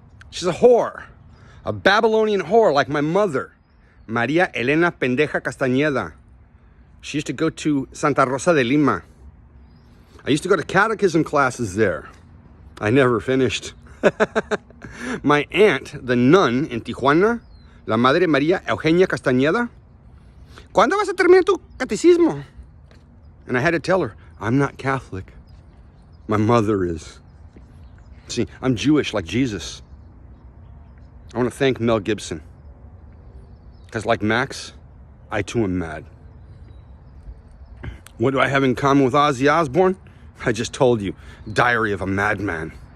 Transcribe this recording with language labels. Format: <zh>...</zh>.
<en>She's a whore, a Babylonian whore like my mother, Maria Elena Pendeja Castañeda. She used to go to Santa Rosa de Lima. I used to go to catechism classes there. I never finished. My aunt, the nun in Tijuana,</en> <es>la Madre María Eugenia Castañeda, ¿cuándo vas a terminar tu catecismo?</es> <en>And I had to tell her, I'm not Catholic. My mother is. See, I'm Jewish like Jesus. I want to thank Mel Gibson. Because like Max, I too am mad. What do I have in common with Ozzy Osbourne? I just told you. Diary of a Madman.</en>